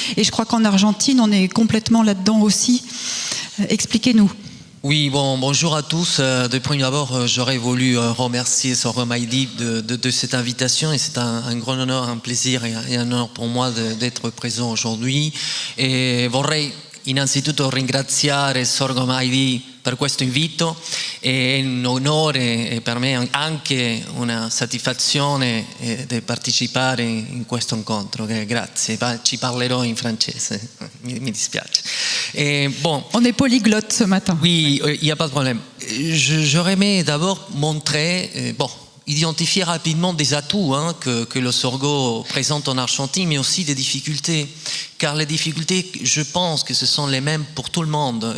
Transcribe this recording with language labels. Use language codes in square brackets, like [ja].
[fr] Et je crois qu'en Argentine, on est complètement là-dedans aussi. Expliquez-nous. Oui, bonjour à tous. De prime abord, j'aurais voulu remercier Sorgo Maidi de cette invitation et c'est un grand honneur, un plaisir et un honneur pour moi d'être présent aujourd'hui. [it] E vorrei innanzitutto ringraziare Sorgo Maidi per questo invito, è un onore e per me anche una soddisfazione di partecipare in questo incontro. Grazie, ci parlerò in francese, mi dispiace. [fr] On est polyglotte ce matin. Oui, il n'y a pas de problème. J'aurais aimé d'abord montrer, identifier rapidement des atouts que le sorgho présente en Argentine, mais aussi des difficultés. Car les difficultés, je pense que ce sont les mêmes pour tout le monde.